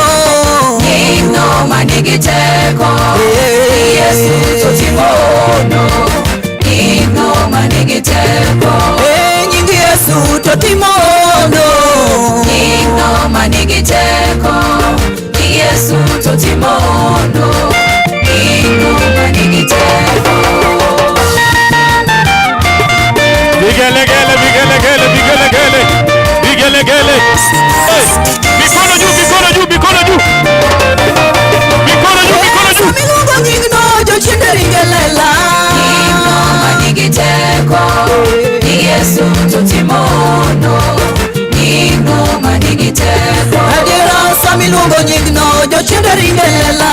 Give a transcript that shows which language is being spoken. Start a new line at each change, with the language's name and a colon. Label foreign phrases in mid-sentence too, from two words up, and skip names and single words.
Luo (Kenya and Tanzania): nyingno manigi teko, nying Yesu totimono. Nyingno manigi teko, nyingi Yesu totimono, nyingno manigi teko, nying Yesu totimono. Nyingno manigi teko.
Swahili: Vigelegele. Hey, mikono juu.
Luo (Kenya and Tanzania): miluongo nyingno jochiende ringelela, Nyingno manigi teko, nying Yesu totimono. Nyingno manigi teko, adiera samiluongo nyingno jochiende ringelela,